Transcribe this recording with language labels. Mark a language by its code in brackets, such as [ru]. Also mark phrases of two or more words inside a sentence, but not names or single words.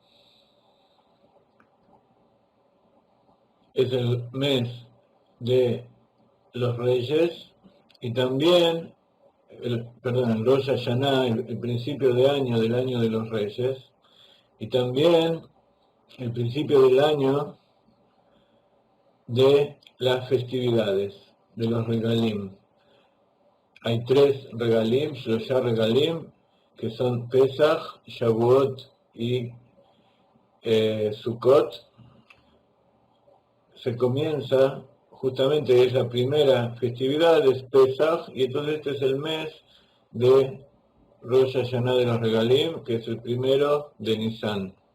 [es] Es el mes de los reyes y también, el Rosh Hashanah, el principio de año del año de los reyes, y también el principio del año de las festividades, de los regalim. Hay 3 regalim, [he] שלושה רגלים, [es] que son Pesach, Shavuot y Sukkot. Se comienza, justamente es la primera festividad, es Pesach, y entonces este es el mes de Rosh Hashanah de los regalim, que es el primero de Nisan.